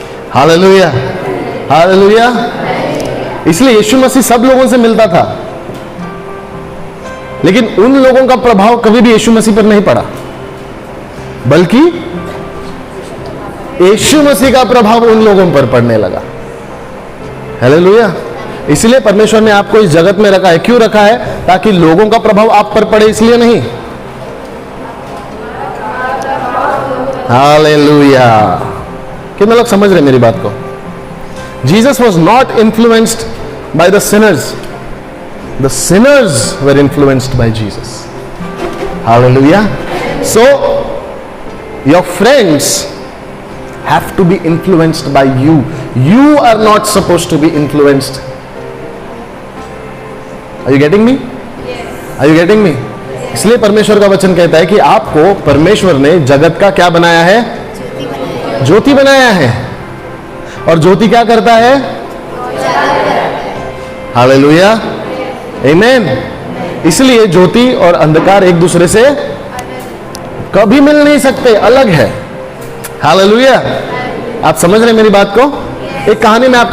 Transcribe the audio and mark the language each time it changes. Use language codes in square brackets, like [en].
[hi] Hallelujah, hallelujah. इसलिए यीशु मसीह सब लोगों से मिलता था, लेकिन उन लोगों का प्रभाव कभी भी यीशु मसीह पर नहीं पड़ा, बल्कि यीशु मसीह का प्रभाव उन लोगों पर पड़ने लगा। हालेलुया। इसलिए परमेश्वर ने आपको इस जगत में रखा है। क्यों रखा है? ताकि लोगों का प्रभाव आप पर पड़े, इसलिए नहीं। हालेलुया। कितने लोग समझ रहे मेरी बात को? [en] Jesus was not influenced by the sinners. The sinners were influenced by Jesus. Hallelujah. So, your friends have to be influenced by you. You are not supposed to be influenced. Are you getting me? Yes. Are you getting me? Yes. [hi] इसलिए परमेश्वर का वचन कहता है कि आपको परमेश्वर ने जगत का क्या बनाया है? ज्योति बनाया है। और ज्योति क्या करता है? हालेलुया, आमीन। इसलिए ज्योति और अंधकार एक दूसरे से कभी मिल नहीं सकते, अलग है। हालेलुया। आप समझ रहे हैं मेरी बात को? एक कहानी में आपको